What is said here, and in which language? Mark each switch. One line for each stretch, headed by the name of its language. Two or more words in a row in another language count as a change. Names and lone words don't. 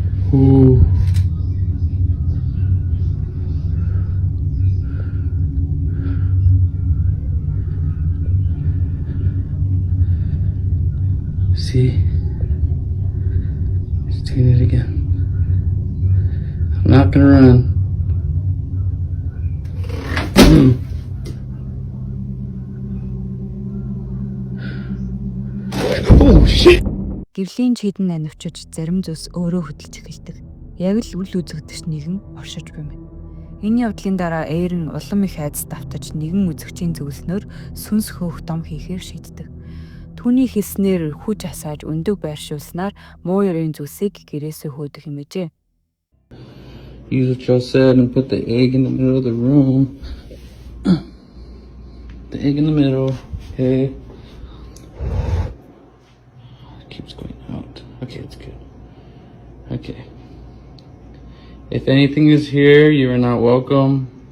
English: Ooh. See? He's doing it again. I'm not gonna run. Oh shit!
Mongolian: Гэрлийн чийдэн анивчиж зарим зүйлс өөрөө хөдөлж эхэлдэг. Яг л үл үзэгдэж нэгэн оршиж буй юм. Энэ явдлын дараа Эйрэн улам их айдас давтаж нэгэн үзэгчийн зөвлснөөр сүнс хөөх дом хийхээр шийддэг. Түүний хэлснээр хүч асааж өндөг байршуулснаар муу ёрын зүйлсийг гэрээсээ хөөдөх юм ээжээ.
English: Use what y'all said and put the egg in the middle of the room. The egg in the middle. Okay. It keeps going out. Okay, it's good. Okay. If anything is here, you are not welcome.